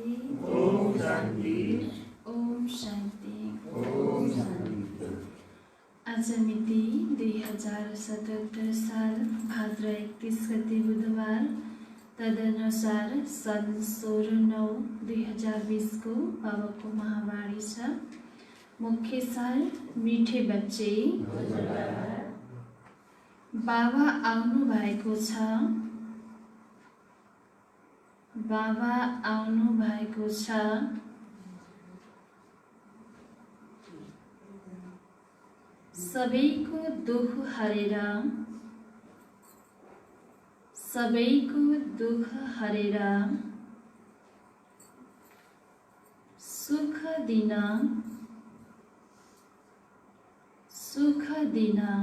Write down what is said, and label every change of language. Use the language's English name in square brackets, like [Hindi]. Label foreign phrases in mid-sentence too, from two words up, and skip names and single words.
[Nepali] ओम शांति। ओम शांति। ओम शांति। आज मिति 2077 साल भाद्र 31 गते बुधबार, तदनुसार सन् 16/9/2020 को बाबाको महावाणी छ। मुख्य सार [Hindi] मिठे बच्चे, [Nepali] बाबा आउनु भएको छ। बाबा आउनु भएको छ। सबैको दुख हरेर, सबैको दुख हरेर सुख दिन, सुख दिन।